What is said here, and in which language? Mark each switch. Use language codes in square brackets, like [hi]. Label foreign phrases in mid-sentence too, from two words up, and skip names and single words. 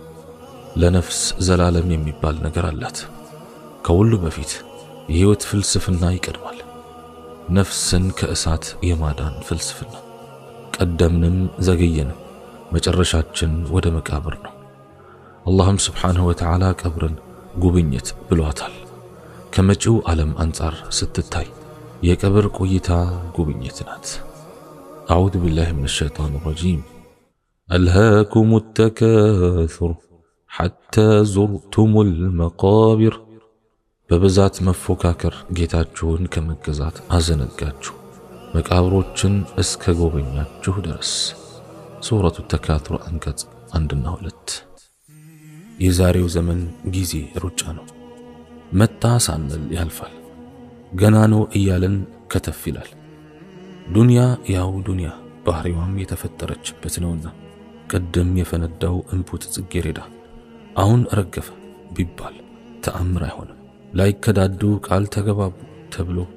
[am] ለነፍስ ዘላለም የሚባል ነገር አላት። ከሁሉ በፊት የህይወት ፍልስፍና ይቀድማል። ነፍስን ከእሳት የማዳን ፍልስፍና። ቀደምንም ዘገየንም መጨረሻችን ወደ መቃብር ነው። [ar] اللهم سبحانه وتعالى قبرن [am] ጉብኝት ብሏታል። ከመጪው ዓለም አንጻር ስትታይ የቀብር ቆይታ ጉብኝት ናት። [ar] أعوذ بالله من الشيطان الرجيم. ألهاكم التكاثر حتى زرتم المقابر. [am] በብዛት መፎካከር ጌታችሁን ከመገዛት አዘነጋችሁ መቃብሮችን እስከ ጎበኛችሁ ድረስ። ሱረቱ ተካቱር አንቀጽ 1 እና 2። የዛሬው ዘመን ጊዜ ሩጫ ነው። መጣ ሳንል ያልፋል። ገና ነው እያለን ከተፍ ይላል። ዱንያ ያው ዱንያ ባህሪዋም የተፈጠረችበት ነውና ቀደም የፈነዳው እንቡጥ ጽጌረዳ አሁን ረገፈ ቢባል ተአምር አይሆንም። ላይከዳዱ ቃል ተገባቡ ተብሎ